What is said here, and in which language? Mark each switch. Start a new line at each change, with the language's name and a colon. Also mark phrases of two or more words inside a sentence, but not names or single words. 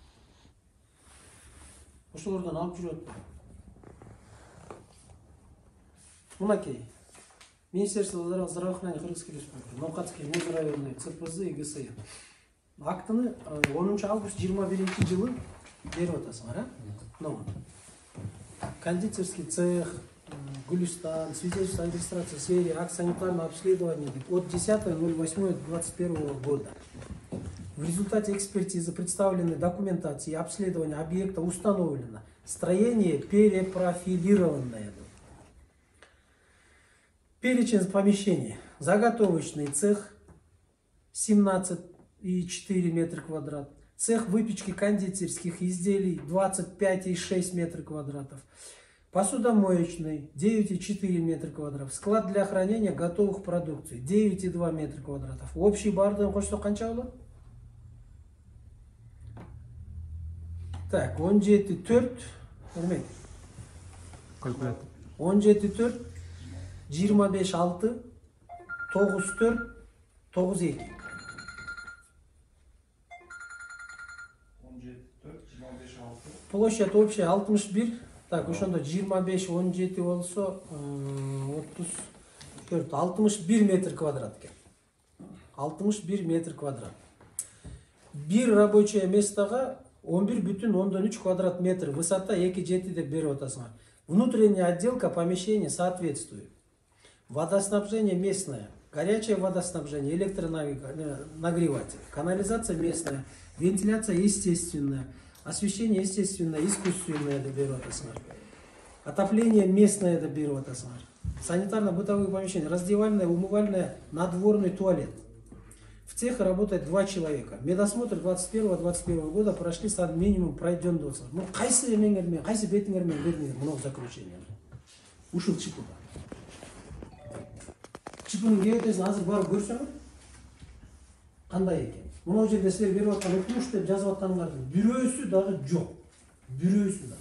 Kyrgyz: Ошолордон алып жүрөт. Мынакей.
Russian: Министерство здравоохранения Кыргызской Республики, Номкатский межрайонный ЦПЗ и ГСИ.
Kyrgyz: Актыны 10 август 21 жылы берип атасыңар, а?
Russian: Мына. Кондитерский цех, Гулистан, свидетельство о регистрации в сфере акт санитарного обследования от 10.08.21 года. В результате экспертизы представленной документации и обследования объекта установлено строение перепрофилированное. Перечень помещений. Заготовочный цех 17,4 метра квадрат. Цех выпечки кондитерских изделий 25,6 метра квадратов. Посудомоечный 9,4 метра квадратов. Склад для хранения готовых продукций 9,2 метра квадратов.
Kyrgyz: Общий бардын кошто канча болот? Так, 17,4 örmek. 17,4 25,6 9,4 9,2.
Russian: Площадь общая 61. Так,
Kyrgyz: ошондо 25 17 болсо 34 61
Russian: метр квадрат
Kyrgyz: экен.
Russian: 61 метр квадрат.
Kyrgyz: Бир
Russian: рабочее местого
Kyrgyz: 11,3
Russian: квадрат метр,
Kyrgyz: высота 2,7 деп берип атасыңар.
Russian: Внутренняя отделка помещения соответствует. Водоснабжение местное, горячее водоснабжение, электронагреватель, канализация местная, вентиляция естественная, освещение естественное, искусственное
Kyrgyz: деп берип атасыңар.
Russian: Отопление местное
Kyrgyz: деп берип атасыңар.
Russian: Санитарно-бытовые помещения, раздевальная, умывальная, надворный туалет. В цехе работает 2 человека. Медосмотр 21-21 года прошли минимум пройден досы. Ну,
Kyrgyz: кайсы эмеңермен, кайсы бетиңермен бердиңер мына заключение. Ушул чипуда. Чипунун кебетесин азыр барып көрсөңөр, кандай экен. Мына жерде силер берип аткан өтүнүш деп жазып атканыңардын бирөөсү дагы жок. Бирөөсү дагы.